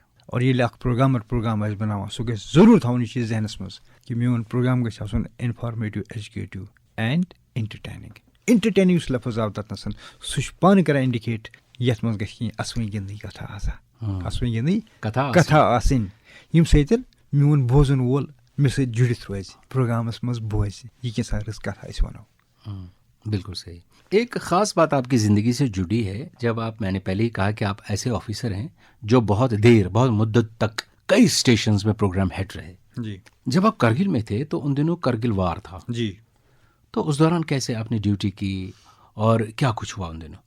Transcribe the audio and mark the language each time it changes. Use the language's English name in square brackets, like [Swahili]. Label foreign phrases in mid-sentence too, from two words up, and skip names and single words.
[Kashmiri] اور ییٚلہِ اکھ پروگرامر پروگرام آسہِ بناوان سُہ گژھِ ضروٗر تھاوُن یہِ چیٖز ذہنس منٛز کہِ میون پروگرام گژھِ آسُن [English] informative educative and entertaining. [Kashmiri] انٹرٹینِنگ یُس لفظ آو تتھ نسن سُہ چھُ پانہٕ کران انڈِکیٹ یتھ منٛز گژھِ کینٛہہ اَسوٕنۍ گِنٛدٕنۍ کتھا آسان اَسوٕنۍ گِنٛدٕنۍ کتھا آسٕنۍ ییٚمہِ سۭتۍ میون بوزن وول مےٚ سۭتۍ جُڑِتھ روزِ پروگرامس منٛز بوزِ یہِ کیٛاہ رٕژ کتھا أسۍ ونو. [Urdu] بالکل صحیح. ایک خاص بات آپ کی زندگی سے جڑی ہے جب آپ میں نے پہلے ہی کہا کہ آپ ایسے آفیسر ہیں جو بہت دیر بہت مدت تک کئی اسٹیشنز میں [English] programme head [Urdu] رہے. جی. جب آپ کرگل میں تھے تو ان دنوں کرگل وار تھا. جی. تو اس دوران کیسے آپ نے ڈیوٹی کی اور کیا کچھ ہوا ان دنوں؟